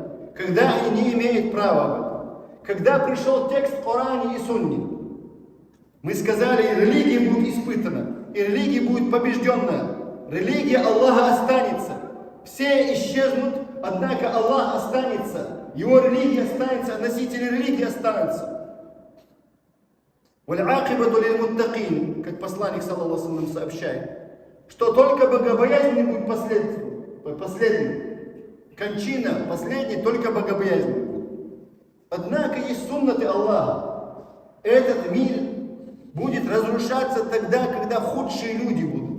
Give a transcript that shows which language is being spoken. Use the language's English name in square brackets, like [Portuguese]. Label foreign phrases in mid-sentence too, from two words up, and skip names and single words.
[Russian] Когда они не имеют права об этом. Когда пришел текст в Коране и Сунне, мы сказали, религия будет испытана, и религия будет побежденная. Религия Аллаха останется. Все исчезнут, однако Аллах останется. Его религия останется, носители религии останутся. [Arabic] «والعاقبة للمتقين», [Russian] как посланник, [Arabic] صلى الله عليه وسلم, [Russian] сообщает, что только богобоязненный будет последний. Кончина последний, только богобоязненный. Однако есть суннаты Аллаха. Этот мир будет разрушаться тогда, когда худшие люди будут.